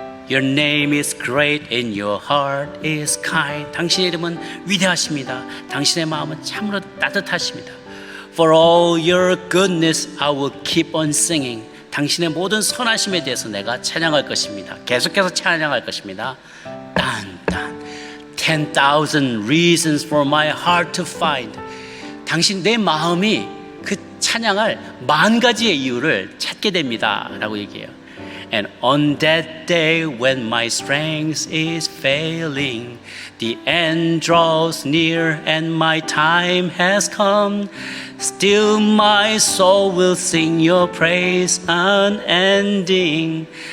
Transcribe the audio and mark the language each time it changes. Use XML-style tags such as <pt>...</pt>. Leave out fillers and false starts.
<en>Your name is great and your heart is kind.</en> <ko>당신의 이름은 위대하십니다. 당신의 마음은 참으로 따뜻하십니다.</ko> <en>For all your goodness I will keep on singing.</en> <ko>당신의 모든 선하심에 대해서 내가 찬양할 것입니다. 계속해서 찬양할 것입니다.</ko> <en>딴딴 10,000 reasons for my heart to find.</en> <ko>당신 내 마음이 그 찬양할 10,000가지의 이유를 찾게 됩니다 라고 얘기해요.</ko> <en>And on that day when my strength is failing, the end draws near and my time has come, still my soul will sing your praise unending.</en>